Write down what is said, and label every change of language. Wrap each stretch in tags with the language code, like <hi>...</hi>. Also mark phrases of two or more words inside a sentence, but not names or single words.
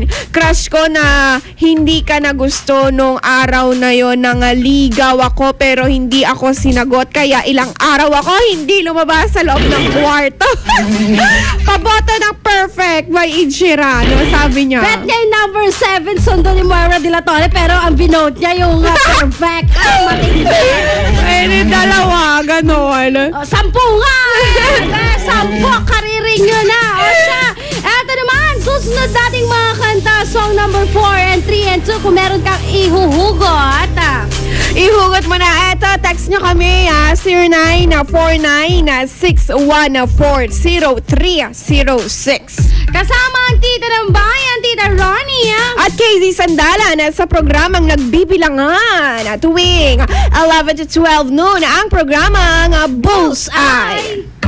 <tl>Crush ko na hindi ka na gusto nung araw na yon. Nangaligaw ako pero hindi ako sinagot. Kaya ilang araw ako hindi lumabas sa loob ng kwarto. Paboto ng Perfect by Ichira. No, sabi niya. Bet niya yung number 7, sundo ni Moira de la Torre, pero ang binote niya yung Perfect. Ay, dalawa, ganon. 10 nga! 10, kariring nyo na. Eto naman, susunod nating mga kanta,</tl> <en>song number 4 and 3 and 2,</en> <tl>kung meron kang ihuhugot. Ihugot mo na. Eto, text nyo kami 0949-614-0306. Kasama ang tita ng bayan, Tita Ronnie. At KZ Sandalan sa programang Nagbibilangan tuwing 11 to 12 noon ang programang Bullseye.</tl>